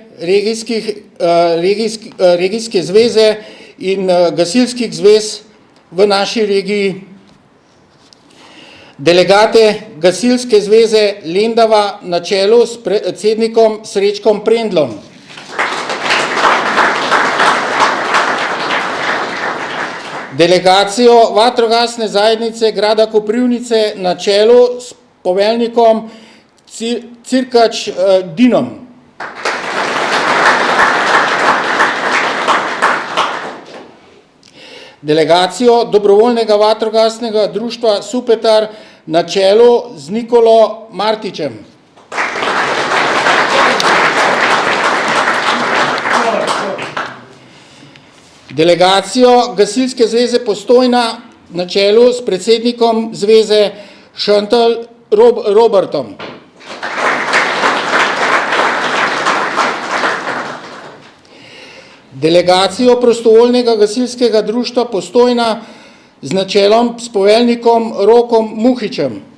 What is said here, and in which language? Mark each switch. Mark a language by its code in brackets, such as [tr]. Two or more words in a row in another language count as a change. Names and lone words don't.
[sl] regijske zveze in gasilskih zvez v naši regiji, delegate Gasilske zveze Lendava na čelu s predsednikom Srečkom Prendlom, delegacijo vatrogasne zajednice grada Koprivnice na čelu s poveljnikom Cirkač Dinom, delegacijo dobrovoljnega vatrogasnega društva Supetar na čelu z Nikolo Martičem, delegacijo Gasilske zveze Postojna na čelu s predsednikom zveze Šantal Robertom, delegacijo prostovoljnega gasilskega društva Postojna z načelom s poveljnikom Rokom Muhičem,